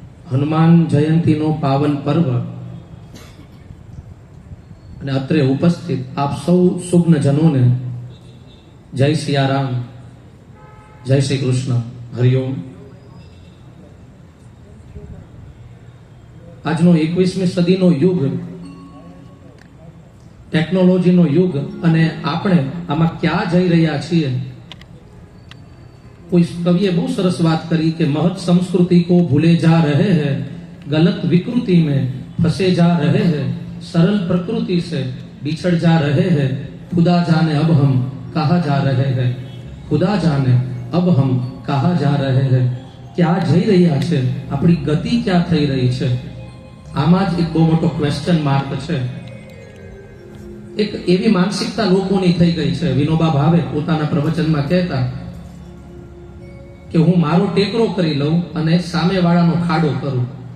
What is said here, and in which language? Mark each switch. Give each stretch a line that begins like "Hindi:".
Gujarati: હનુમાન જયંતીનો પાવન પર્વ અને અત્રે ઉપસ્થિત આપ સૌ સુજ્ઞજનોને જય સિયારામ, જય શ્રી કૃષ્ણ, હરિઓમ. આજનો 21મી સદીનો યુગ ટેકનોલોજીનો યુગ અને આપણે આમાં ક્યાં જઈ રહ્યા છીએ.
Hindi: कोई कविए बहुत सरस बात करी कि महत संस्कृति को भूले जा रहे हैं, गलत विकृति में फंसे जा रहे हैं, सरल प्रकृति से बिछड़ जा रहे हैं, खुदा जाने अब हम कहाँ जा रहे हैं, खुदा जाने अब हम कहाँ जा रहे हैं. क्या
Gujarati: જઈ રહ્યા છે, આપણી ગતિ ક્યાં થઈ રહી છે, આમાં જ એક બહુ મોટો ક્વેશ્ચન માર્ક છે. એક એવી માનસિકતા લોકોની થઈ ગઈ છે. વિનોબા ભાવે પોતાના પ્રવચનમાં કહેતા કે હું મારો ટેકરો કરી લઉં અને સામેવાળાનો ખાડો કરું.